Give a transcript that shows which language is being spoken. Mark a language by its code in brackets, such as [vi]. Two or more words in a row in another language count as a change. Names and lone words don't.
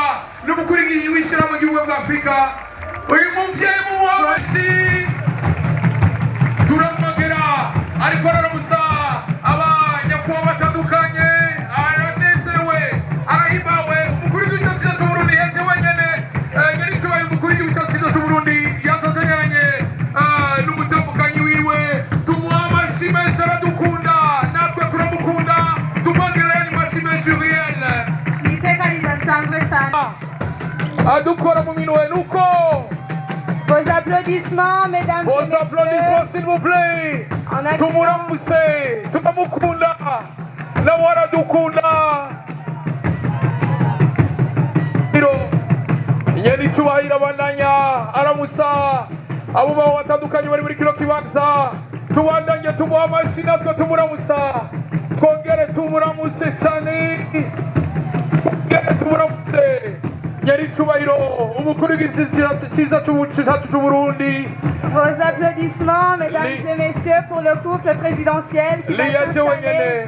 [rn] n'umukuru w'ishyirahamwe ry'ubumwe bwa Afurika uyu muvyeyi mumuha amashyi turamwongera ariko aramusa abanyakubahwa batandukanye aranezerewe arahimbawe umukuru w'igihugu cyacu cy'uburundi yaje wenyene nyir'icyubahiro umukuru w'igihugu cyacu cy'uburundi yazazanyanye n'umutambukanyi wiwe tumuha amashyi menshi aradukunda natwe turamukunda tumwongereye amashyi menshi riyele iteka ridasanzwe cyane adukora mu minwe nuko [fr] vos applaudissements mesdames et messieurs, vos applaudissements s'il vous plaît [rn] tumuramuse turamukunda nawe aradukunda nyir'icyubahiro abandanya aramusa abo babo batandukanye bari muri kino kibanza tubandanye tumuha amashyi natwe tumuramusa twongere tumuramuse cyane nyir'icyubahiro umukuru w'igihugu cyiza cyacu c'uburundi. [fr] Vos applaudissements mesdames et messieurs pour le couple présidentiel qui va s'installer.